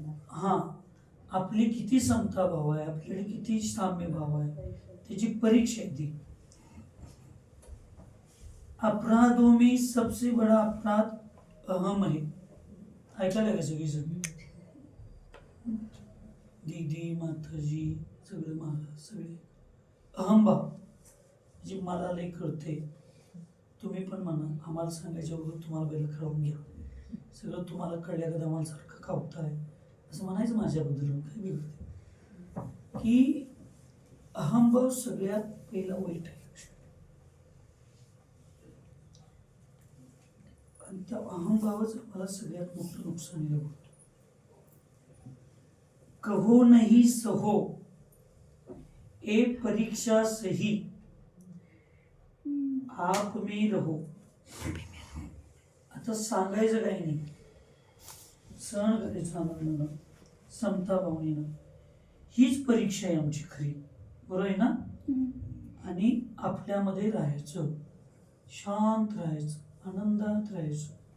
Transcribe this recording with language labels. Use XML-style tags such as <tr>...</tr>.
<mr>हा, आपली किती समता भाव आहे, आपल्याकडे किती साम्य भाव आहे, त्याची परीक्षा आहे ती.</mr> <hi>अपराधों में सबसे बड़ा अपराध अहम है.</hi> <mr>ऐकायला का सगळी सगळी दीदी, माताजी, सगळे महाराज, सगळे अहमभाव, म्हणजे मला लय कळते, तुम्ही पण म्हणा, आम्हाला सांगायच्या बरोबर तुम्हाला बैल खेळवून घ्या, सगळं तुम्हाला कळल्या का आम्हाला सारखं खावताय असं म्हणायचं माझ्याबद्दल. काय बिघडते की अहमभाव सगळ्यात पहिला वाईट आहे. आणि त्या अहमभावच मला सगळ्यात मोठं नुकसान होतं.</mr> <hi>कहो नहीं सहो ए परीक्षा सही आप में रहो.</hi> <mr>आता सांगायचं काही नाही, सहन करायचं आनंदानं, समता भावनेनं. हीच परीक्षा आहे आमची खरी, बरोबर आहे ना. आणि आपल्यामध्ये राहायचं, शांत राहायचं, आनंदात राहायचं.</mr>